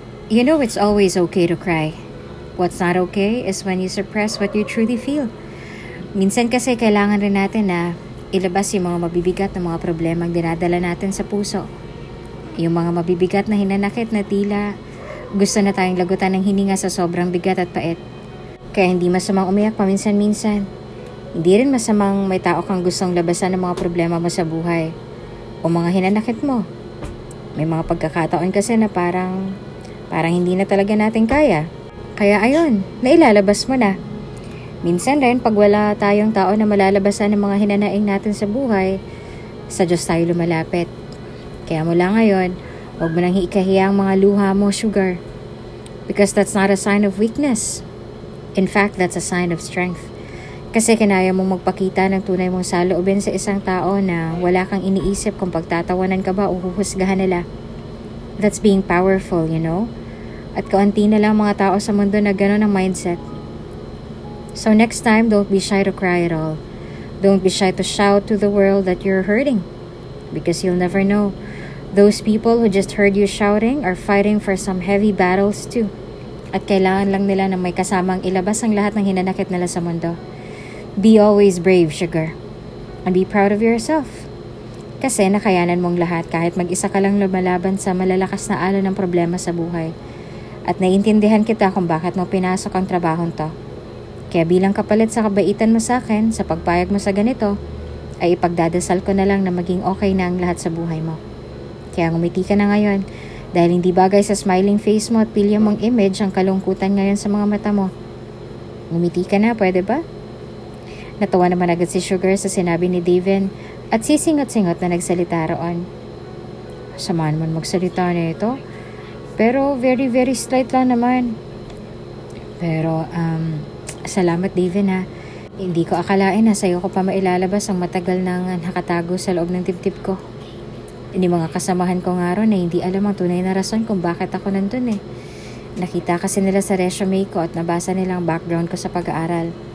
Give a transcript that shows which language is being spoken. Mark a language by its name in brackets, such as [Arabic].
[English] You know it's always okay to cry. What's not okay is when you suppress what you truly feel. [Filipino] Minsan kasi kailangan rin natin na ilabas yung mga mabibigat na mga problemang dinadala natin sa puso. Yung mga mabibigat na hinanakit na tila gusto na tayong lagutan ng hininga sa sobrang bigat at pait. Kaya hindi masamang umiyak paminsan-minsan. Hindi rin masamang may tao kang gustong labasan ng mga problema mo sa buhay o mga hinanakit mo. May mga pagkakataon kasi na parang hindi na talaga natin kaya. Kaya ayun, nailalabas mo na. Minsan rin pag wala tayong tao na malalabasan ng mga hinanaing natin sa buhay, sa Diyos tayo lumalapit. Kaya mula ngayon, huwag mo nang ikahiya ang mga luha mo, Sugar. [English] Because that's not a sign of weakness. In fact, that's a sign of strength. [Filipino] Kasi kinaya mong magpakita ng tunay mong saloobin sa isang tao na wala kang iniisip kung pagtatawanan ka ba o huhusgahan nila. [English] That's being powerful, you know? [Filipino] At kaunti na lang mga tao sa mundo na gano'n ang mindset. [English] So next time, don't be shy to cry at all. Don't be shy to shout to the world that you're hurting. Because you'll never know. Those people who just heard you shouting are fighting for some heavy battles too. [Filipino] At kailangan lang nila na may kasamang ilabas ang lahat ng hinanakit nila sa mundo. [English] Be always brave, Sugar. And be proud of yourself. [Filipino] Kasi nakayanan mong lahat kahit mag-isa ka lang lumalaban sa malalakas na alon ng problema sa buhay. At naiintindihan kita kung bakit mo pinasok ang trabahong to. Kaya bilang kapalit sa kabaitan mo sa akin, sa pagpayag mo sa ganito, ay ipagdadasal ko na lang na maging okay na ang lahat sa buhay mo. Kaya ngumiti ka na ngayon, dahil hindi bagay sa smiling face mo at pilya mong image ang kalungkutan ngayon sa mga mata mo. Ngumiti ka na, pwede ba? Natawa naman agad si Sugar sa sinabi ni Daven at sisingot-singot na nagsalita roon. Samaan man magsalita na ito. Pero very very slight lang naman. Pero salamat Daven ha. Hindi ko akalain na sa'yo ko pa mailalabas ang matagal nang nakatago sa loob ng dibdib ko. Hindi mga kasamahan ko nga ron na hindi alam ang tunay na rason kung bakit ako nandun eh. Nakita kasi nila sa resume ko at nabasa nilang background ko sa pag-aaral.